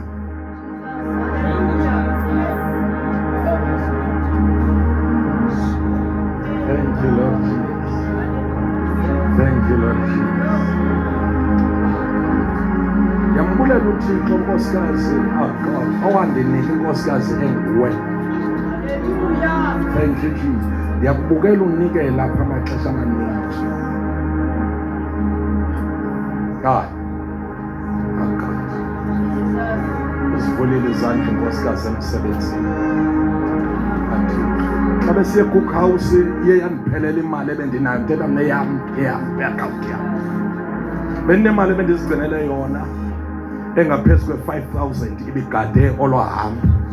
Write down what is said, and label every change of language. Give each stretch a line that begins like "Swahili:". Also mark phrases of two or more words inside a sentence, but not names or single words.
English: Thank you, Lord Jesus. Thank you, Lord Jesus.
Xhosa: Yambulela uThixo nkosikazi,
English: oh God,
Xhosa: owandinika inkosikazi enguwe.
English: Thank you, Jesus.
Xhosa: Yakubukela unikela lapha amaxesha amaninzi.
English: God. Oh God.
Xhosa: Usivulile izandla inkosikazi emsebenzini. Xa besiye cookhouse iye yandiphelela imali ebendinayo, ndithetha mna eyam account yam. Bendinemali ebendizigcinele yona engaphezu kwe-5,000 ibigade olwahambo.